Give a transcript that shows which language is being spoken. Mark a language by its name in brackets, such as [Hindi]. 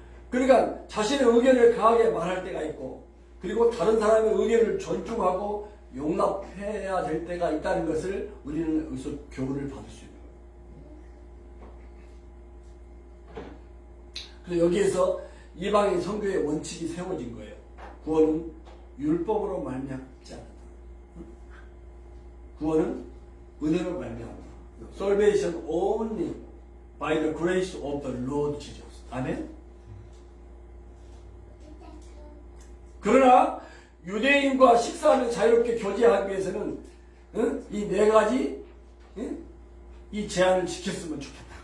[Korean] 그러니까 자신의 의견을 강하게 말할 때가 있고, 그리고 다른 사람의 의견을 존중하고 용납해야 될 때가 있다는 것을 우리는 여기서 교훈을 받을 수 있는 거예요. 그래서 여기에서 이방인 선교의 원칙이 세워진 거예요. 구원은 율법으로 말미암지 않는다. 구원은 은혜로 말미암다. [English] Salvation only by the grace of the Lord Jesus. [Korean] 아멘. 그러나 유대인과 식사를 자유롭게 교제하기 위해서는 이 네 가지 이 제한을 지켰으면 좋겠다.